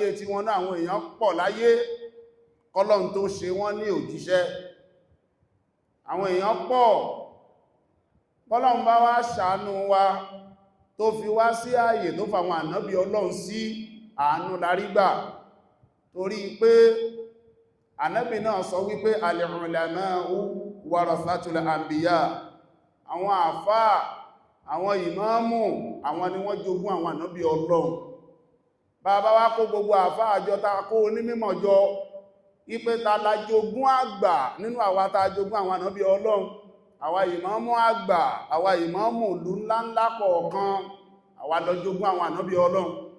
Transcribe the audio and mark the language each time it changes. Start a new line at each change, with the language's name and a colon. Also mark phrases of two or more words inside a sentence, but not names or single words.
Yoruba: tí wọ́n náà àwọn èèyàn pọ̀ láyé kọ́lọ́run tó ṣe wọ́n ní òjíṣẹ́ àwọn èèyàn pọ̀ Ọlọ́run bá wá ṣàánú wa tó fi wá sí ààyè tó fàwọn ànábì Ọlọ́run sí, àánú larígbà, torí pé ànábì náà sọ wípé
Arabic: العلماء ورثة الأنبياء,
Yoruba: àwọn àfáà, àwọn ìmáàmù, àwọn ni wọ́n jogún àwọn ànábì Ọlọ́run. Bàbá wá kó gbogbo àfáà àjọ ta kó onímímọ̀ jọ, ipé ta la jogún àgbà nínú àwa ta jogún àwọn ànábì Ọlọ́run, àwa ìmáàmù àgbà, àwa ìmáàmù ìlú ńláńlá kọ̀ọ̀kan, àwa lọ jogún àwọn ànábì Ọlọ́run.